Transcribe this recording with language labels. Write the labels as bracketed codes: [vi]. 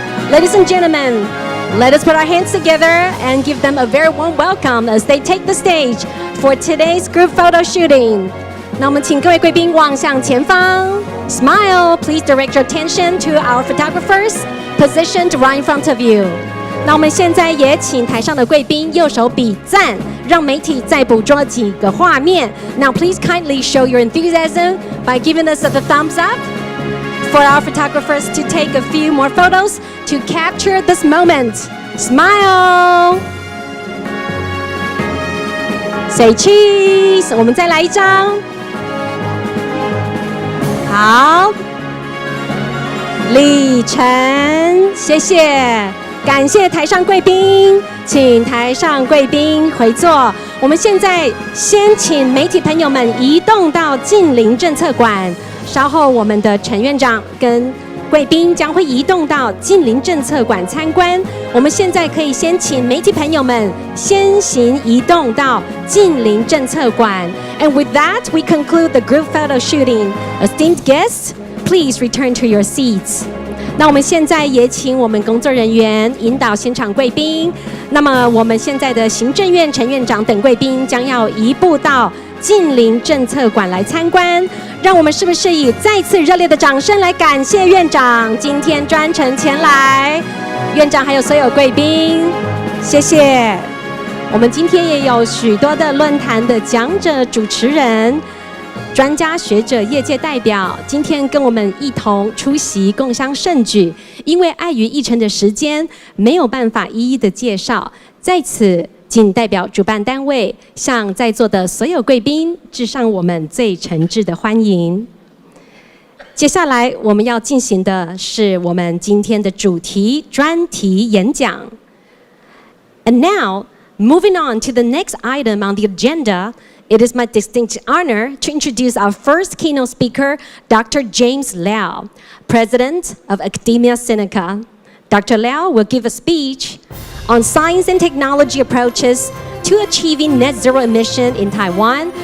[en] Ladies and gentlemen, let us put our hands together and give them a very warm welcome as they take the stage for today's group photo shooting. [zh] 那我们请各位贵宾望向前方 [en] Smile, please direct your attention to our photographers positioned right in front of you. [zh] 那我们现在也请台上的贵宾右手比赞，让媒体再捕捉几个画面。 [en] Now please kindly show your enthusiasm by giving us a thumbs up for our photographers to take a few more photos to capture this moment. Smile! Say cheese! [zh] 我们再来一张。好，李晨，谢谢。感谢台上贵宾，请台上贵宾回座。我们现在先请媒体朋友们移动到近邻政策馆，稍后我们的陈院长跟贵宾将会移动到近邻政策馆参观。我们现在可以先请媒体朋友们先行移动到近邻政策馆。 [en] And with that, we conclude the group photo shooting. Esteemed guests, please return to your seats. [zh] 那我们现在也请我们工作人员引导现场贵宾。那么我们现在的行政院陈院长等贵宾将要移步到近邻政策馆来参观。让我们是不是以再次热烈的掌声来感谢院长今天专程前来？院长还有所有贵宾，谢谢。我们今天也有许多的论坛的讲者、主持人。专家学者、业界代表今天跟我们一同出席，共襄盛举。因为碍于议程的时间，没有办法一一的介绍，在此仅代表主办单位向在座的所有贵宾致上我们最诚挚的欢迎。接下来我们要进行的是我们今天的主题专题演讲。 [en] And now, moving on to the next item on the agenda.It is my distinct honor to introduce our first keynote speaker, Dr. James Liao, President of Academia Sinica. Dr. Liao will give a speech on science and technology approaches to achieving net zero emission in Taiwan.